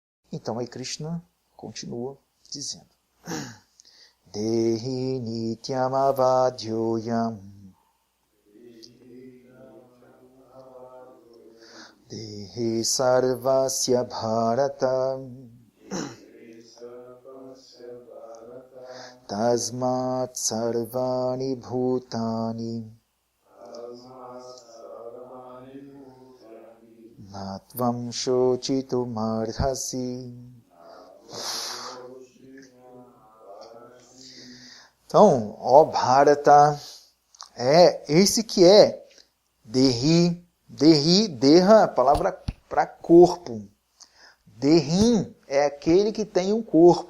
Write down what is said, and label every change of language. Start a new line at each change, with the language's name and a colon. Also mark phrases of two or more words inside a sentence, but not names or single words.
Portuguese: Então aí Krishna continua dizendo:
Sanskrit: देही नित्यम् अवद्योयम् देही सर्वस्य भारत तस्मात् सर्वाणि भूतानि नत्वम् शोचितुम् अर्हसि.
Portuguese: Então, ó Bharata, esse que é Dehi, Deha, a palavra para corpo. Dehim é aquele que tem um corpo.